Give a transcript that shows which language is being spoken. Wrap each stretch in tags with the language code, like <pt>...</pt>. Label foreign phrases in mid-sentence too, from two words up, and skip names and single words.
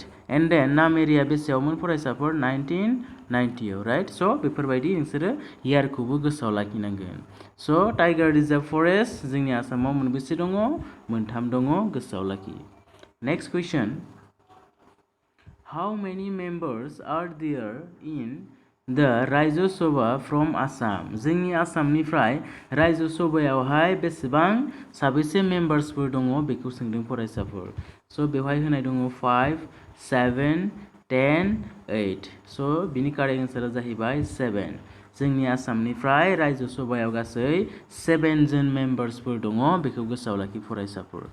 <en>and then</en> <brx>नामेरिया बेसेयावमोन फरायसाफोर? 1990आव, राइट? स' बेफोरबायदि नोंसोरो इयारखौबो गोसोआव लाखिनांगोन। स'</brx> <en>tiger reserve forest</en> <brx>जोंनि आसामाव मोनबेसे दङ?</brx> <en>मोनथाम दङ, गोसोआव लाखि। next question. How many members are there in the Rajya Sabha from Assam?</en> <brx>जोंनि आसामनिफ्राय रायजो सभायावहाय बेसेबां साबेसे मेम्बार्सफोर दङ बेखौ सोंदों फरायसाफोर। स' बेवहाय होनाय दङ 5, 7, 10, 8। स' बिनि</brx> <en>correct answer</en> <brx>जाहैबाय 7। जोंनि आसामनिफ्राय रायजो सभायाव गासै 7 जन मेम्बार्सफोर दङ बेखौ गोसोआव लाखि फरायसाफोर।</brx>